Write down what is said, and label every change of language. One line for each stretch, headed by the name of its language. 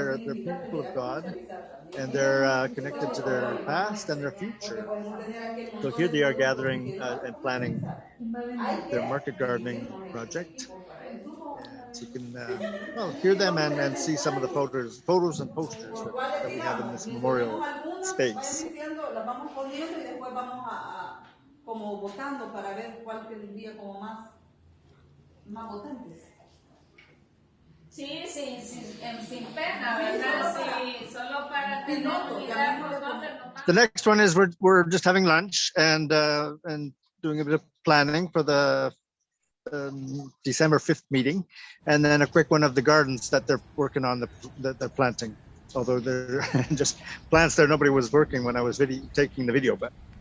English: They're people of God, and they're connected to their past and their future. So here they are gathering and planning their market gardening project. So you can hear them and see some of the photos and posters that we have in this memorial space.
Spanish: Vamos poniendo y después vamos como votando para ver cuál tendría como más votantes. Sí, sin pena, ¿verdad? Sí, solo para tener unidad nosotros.
English: The next one is we're just having lunch and doing a bit of planning for the December 5th meeting, and then a quick one of the gardens that they're working on, that they're planting. Although they're just plants there, nobody was working when I was taking the video, but.